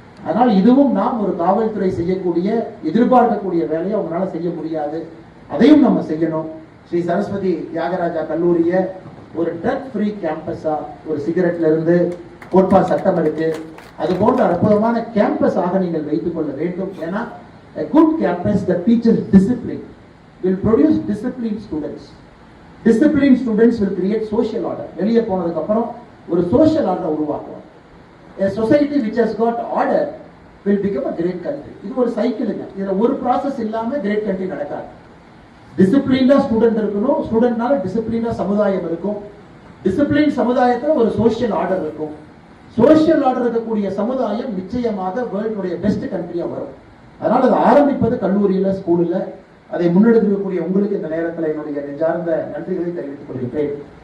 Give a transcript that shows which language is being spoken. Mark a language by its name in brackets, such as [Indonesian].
[Tamil] அதனால் இதுவும் நாம் ஒரு காவல்துறை செய்யக்கூடிய எதிர்பார்க்கக்கூடிய வேலையை அவங்களால செய்ய முடியாது. அதையும் நம்ம செய்யணும். ஸ்ரீ சரஸ்வதி தியாகராஜா கல்லூரிய ஒரு ட்ரக் ஃப்ரீ கேம்பஸா, ஒரு சிகரெட்ல இருந்து கோட்பா சட்டம் இருக்கு, அது போன்ற அற்புதமான கேம்பஸ் ஆக நீங்கள் வைத்துக் கொள்ள வேண்டும். ஏன்னா [English] a good campus that teaches discipline will produce disciplined students. Disciplined students will create social order. [Tamil] வெளியே போனதுக்கு அப்புறம் ஒரு சோஷியல் ஆர்டர் உருவாக்குவோம். [English] A society which has got order will become a great country. [Tamil] இது ஒரு சைக்கிளுங்க. இதுல ஒரு ப்ராசஸ் இல்லாம கிரேட் கண்ட்ரி நடக்காது. டிசிப்ளின்டா ஸ்டூடெண்ட் இருக்கணும், ஸ்டூடெண்ட்னால டிசிப்ளினா சமுதாயம் இருக்கும், டிசிப்ளின் சமுதாயத்துல ஒரு சோஷியல் ஆர்டர் இருக்கும். சோஷியல் ஆர்டர் இருக்கக்கூடிய சமுதாயம் நிச்சயமாக வேர்ல்டுடைய பெஸ்ட் கண்ட்ரியா வரும். அதனால அதை ஆரம்பிப்பது கல்லூரியில, ஸ்கூல்ல. அதை முன்னெடுக்கக்கூடிய உங்களுக்கு இந்த நேரத்தில் என்னுடைய நெஞ்சார்ந்த நன்றிகளை தெரிவித்துக் கொள்கின்றேன்.